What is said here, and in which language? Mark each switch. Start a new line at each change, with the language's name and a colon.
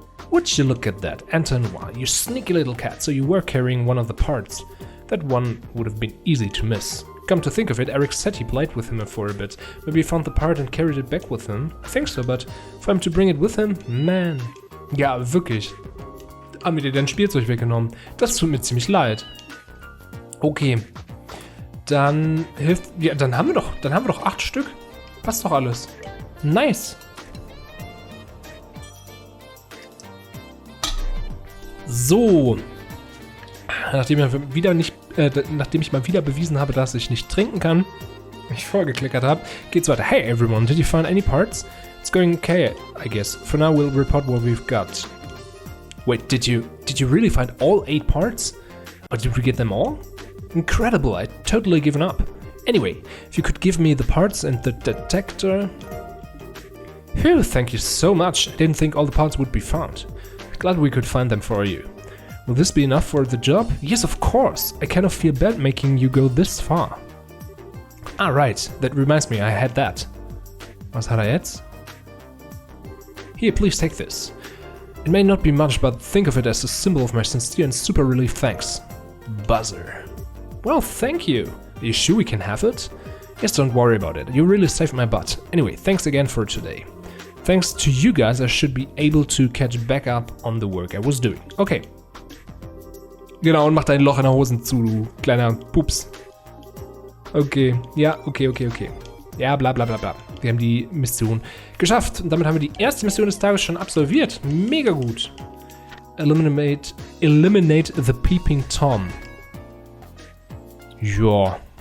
English: Would you look at that, Entonnoir, you sneaky little cat, so you were carrying one of the parts. That one would have been easy to miss. Come to think of it, Eric said he played with him for a bit. Maybe he found the part and carried it back with him. I think so, but for him to bring it with him?
German: Man. Ja, wirklich. Haben wir dir dein Spielzeug weggenommen? Das tut mir ziemlich leid. Okay. Dann hilft... Ja, dann haben wir doch 8 Stück. Passt doch alles. Nice. So. Nachdem ich mal wieder bewiesen habe, dass ich nicht trinken kann, ich vorgeklickert habe, geht's weiter.
English: Hey everyone, did you find any parts? It's going okay, I guess. For now we'll report what we've got. Wait, did you really find all 8 parts? Or did we get them all? Incredible, I'd totally given up. Anyway, if you could give me the parts and the detector... Phew, thank you so much. I didn't think all the parts would be found. Glad we could find them for you. Will this be enough for the job? Yes, of course. I kind of feel bad making you go this far. Ah, right. That reminds me, I had that.
German: Was hat er jetzt?
English: Here, please take this. It may not be much, but think of it as a symbol of my sincere and super relief thanks. Buzzer. Well, thank you. Are you sure we can have it? Yes, don't worry about it. You really saved my butt. Anyway, thanks again for today. Thanks to you guys, I should be able to catch back up on the work I was doing. Okay.
German: Genau, und mach dein Loch in der Hosen zu, du kleiner Pups. Okay, ja, okay. Ja, bla bla bla bla. Wir haben die Mission geschafft. Und damit haben wir die erste Mission des Tages schon absolviert. Mega gut. Eliminate the Peeping Tom. Ja.